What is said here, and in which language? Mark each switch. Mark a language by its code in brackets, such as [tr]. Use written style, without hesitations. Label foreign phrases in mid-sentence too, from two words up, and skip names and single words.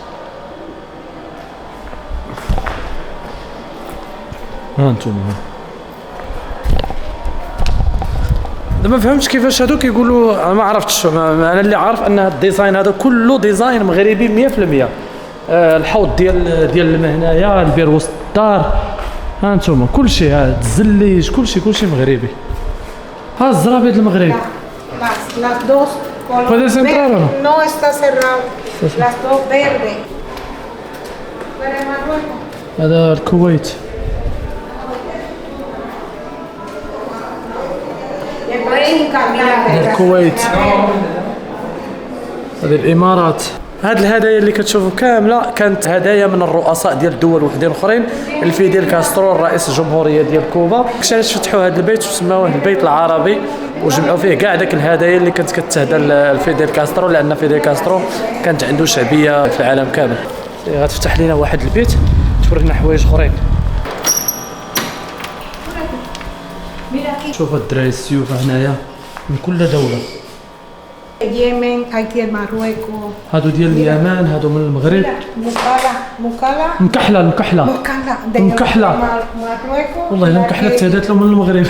[ar] ها انتم ما فهمتش كيفاش هادو كيقولوا. انا ما عرفتش. انا اللي عارف ان الديزاين هذا كله ديزاين مغربي 100%. الحوض ديال الماء هنايا، البير وسط الدار، ها انتم كلشي، ها الزليج، كلشي مغربي. ها الزرابيط المغربي. [es] Las dos color ¿Puedes entrar o no? No está cerrado. Las dos verde. Para Marruecos. [ar] هذا الكويت. هذا الكويت. هذه الامارات. هاد الهدايا اللي كتشوفوا كامله كانت هدايا من الرؤساء ديال الدول وحدين اخرين. الفيديل كاسترو رئيس الجمهوريه ديال كوبا علاش فتحوا هذا البيت وسموه البيت العربي وجمعوا فيه كاع داك الهدايا اللي كانت كتهدى الفيديل كاسترو، لان فيديل كاسترو كانت عنده شعبيه في العالم كامل. غتفتح لنا واحد البيت تورينا حوايج اخرين. شوف الدراري السيوف هنايا من كل دوله. [es] Yemen, hay que Marruecos. [ar] هادو ديال اليمن، هادو من المغرب. مكحله والله الا مكحله تهدات له من المغرب.